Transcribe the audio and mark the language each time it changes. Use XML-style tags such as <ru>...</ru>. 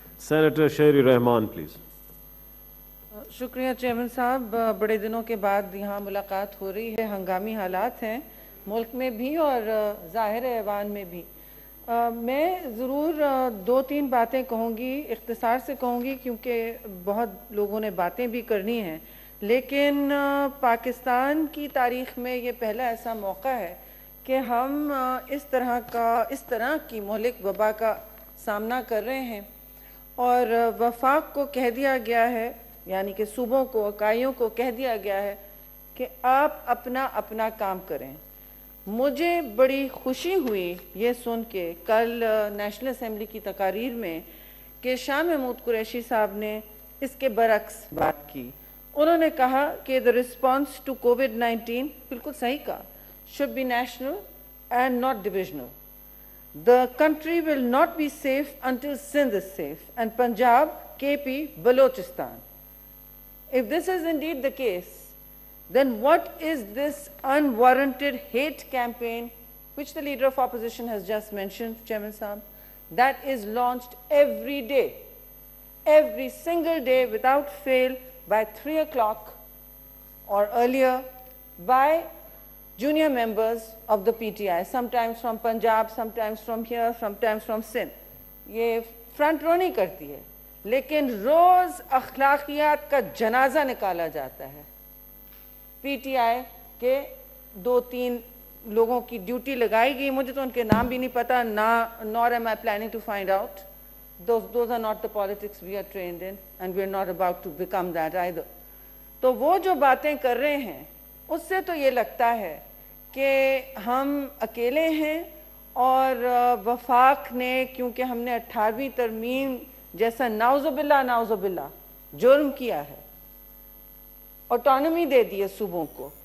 <en>Senator Sherry Rahman, please.</en> <ur>شکریہ chairman صاحب. بڑے دنوں کے بعد یہاں ملاقات ہو رہی ہے. ہنگامی حالات ہیں ملک میں بھی اور ظاہر ایوان میں بھی. میں ضرور دو تین باتیں کہوں گی, اختصار سے کہوں گی کیونکہ بہت لوگوں نے باتیں بھی کرنی ہیں, لیکن پاکستان کی تاریخ میں یہ پہلا ایسا موقع ہے کہ ہم اس طرح کی مہلک وبا کا سامنا کر رہے ہیں, اور وفاق کو کہہ دیا گیا ہے, یعنی کہ صوبوں کو, اکائیوں کو کہہ دیا گیا ہے کہ آپ اپنا کام کریں. مجھے بڑی خوشی ہوئی یہ سن کے کل نیشنل اسمبلی کی تقاریر میں کہ شاہ محمود قریشی صاحب نے اس کے برعکس بات کی. انہوں نے کہا کہ</ur> <en>the response to COVID-19,</en> <ur>بالکل صحیح کہا,</ur> <en>should be national and not divisional. The country will not be safe until Sindh is safe and Punjab, KP, Balochistan. If this is indeed the case, then what is this unwarranted hate campaign, which the leader of opposition has just mentioned, Chairman Saab, that is launched every day, every single day without fail by 3 o'clock or earlier by junior members of the PTI, sometimes from Punjab, sometimes from here, sometimes from Sindh.</en> <ur>یہ front رو نہیں کرتی ہے, لیکن روز اخلاقیات کا جنازہ نکالا جاتا ہے. پی ٹی آئی کے 2-3 لوگوں کی ڈیوٹی لگائی گئی, مجھے تو ان کے نام بھی نہیں پتا,</ur> <en>nor am I planning to find out. Those are not the politics we are trained in, and we are not about to become that either.</en> <ur>تو وہ جو باتیں کر رہے ہیں اس سے تو یہ لگتا ہے کہ ہم اکیلے ہیں, اور وفاق نے, کیونکہ ہم نے 18ویں ترمیم جیسا نعوذ باللہ جرم کیا ہے, آٹونومی دے دی ہے صوبوں کو.</ur>